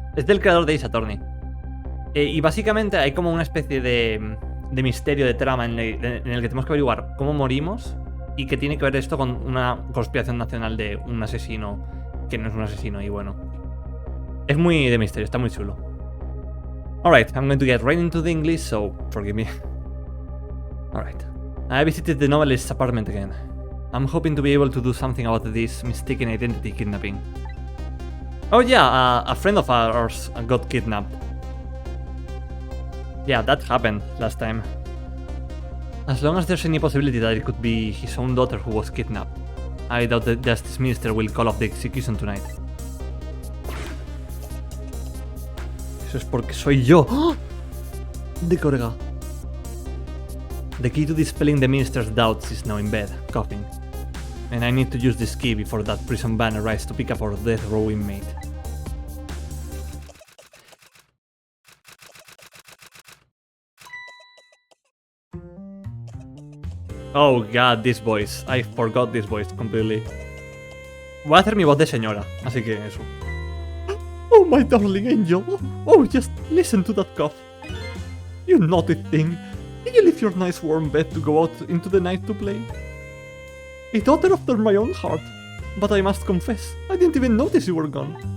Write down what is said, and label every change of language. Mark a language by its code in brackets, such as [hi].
[es] Es del creador de Ace Attorney. Y básicamente hay como una especie de misterio, de trama en el que tenemos que averiguar cómo morimos y que tiene que ver esto con una conspiración nacional de un asesino que no es un asesino. Y bueno, es muy de misterio, está muy chulo. [en] Alright, I'm going to get right into the English, so forgive me. Alright. I visited the novelist's apartment again. I'm hoping to be able to do something about this mistaken identity kidnapping. Oh yeah, a friend of ours got kidnapped. Yeah, that happened last time. As long as there's any possibility that it could be his own daughter who was kidnapped, I doubt the Justice Minister will call off the execution tonight. Eso es porque soy yo. ¡Oh! De Corega. The key to dispelling the Minister's doubts is now in bed, coughing. And I need to use this key before that prison van arrives to pick up our death row inmate. Oh god, this voice. I forgot this voice completely. [es] Voy a hacer mi voz de señora, así que eso. [en] Oh, my darling angel. Oh, just listen to that cough. You naughty thing. Did you leave your nice warm bed to go out into the night to play? A daughter after my own heart. But I must confess, I didn't even notice you were gone.